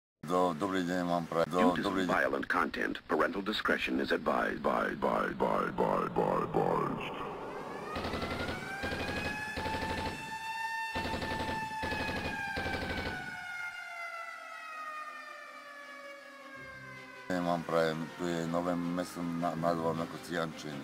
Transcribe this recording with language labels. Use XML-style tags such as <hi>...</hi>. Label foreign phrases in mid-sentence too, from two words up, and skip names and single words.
<sk>Dobrý deň vám prajem.</sk> <en>Due to some violent content, parental discretion is advised.</en> <sk>Vám prajem, tu je nové mesto nad vami ako Ciančeny.</sk>